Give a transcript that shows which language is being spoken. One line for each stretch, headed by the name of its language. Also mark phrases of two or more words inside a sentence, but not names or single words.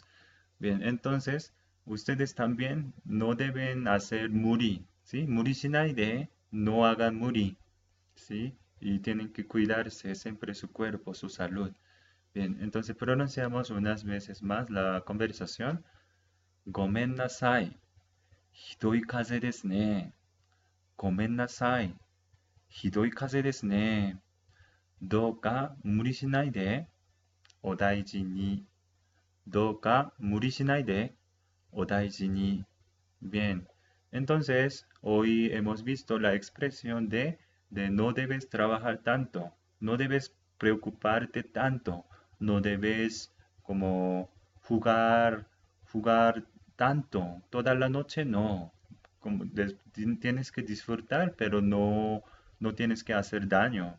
Spanish: Bien, entonces, ustedes también no deben hacer muri, ¿sí?
Japanese: 無理しないで,
Spanish: no hagan muri, ¿sí? Y tienen que cuidarse siempre su cuerpo, su salud. Bien, entonces pronunciamos unas veces más la conversación.
Japanese: ごめんなさい、ひどい風邪ですね. ごめんなさい、ひどい風邪ですね. どうか無理しないで、お大事に. どうか無理しないで、お大事に.
Spanish: Bien, entonces hoy hemos visto la expresión de no debes trabajar tanto, no debes preocuparte tanto, no debes como jugar tanto, toda la noche no, como tienes que disfrutar, pero no tienes que hacer daño.